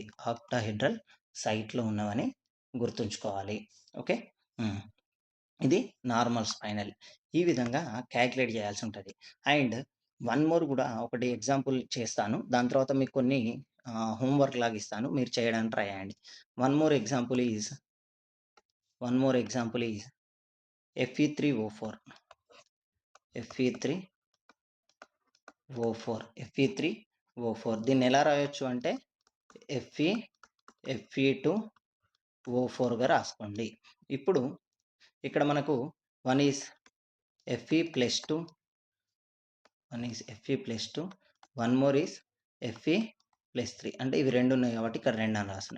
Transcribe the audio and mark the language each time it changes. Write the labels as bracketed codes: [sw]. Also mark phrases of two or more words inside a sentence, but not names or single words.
[en] octahedral siteలో [te] ఉన్నవని గుర్తుంచుకోవాలి. ఓకే. హ్మ్. ఇది [en] normal spinel. [te] ఈ విధంగా కాలిక్యులేట్ చేయాల్సుంటది. [en] and one more [te] గూడా ఒకటి ఎగ్జాంపుల్ చేస్తాను. దాని తర్వాత మీకు కొన్ని హోంవర్క్ లాగా ఇస్తాను. మీరు చేయడానికి ట్రై చేయండి. [en] one more example is one more example is Fe3O4. Fe3O4. [te] Fe3O4 దీన్నెలా రాయొచ్చు అంటే Fe Fe2O4గా రాసుకోండి. ఇప్పుడు ఇక్కడ మనకు 1 ఈజ్ Fe+2, 1 ఈజ్ Fe+2, 1 మోర్ ఈజ్ Fe+3 అంటే ఇవి 2 ఉన్నాయి కాబట్టి ఇక్కడ 2 అని రాస్తున్నా.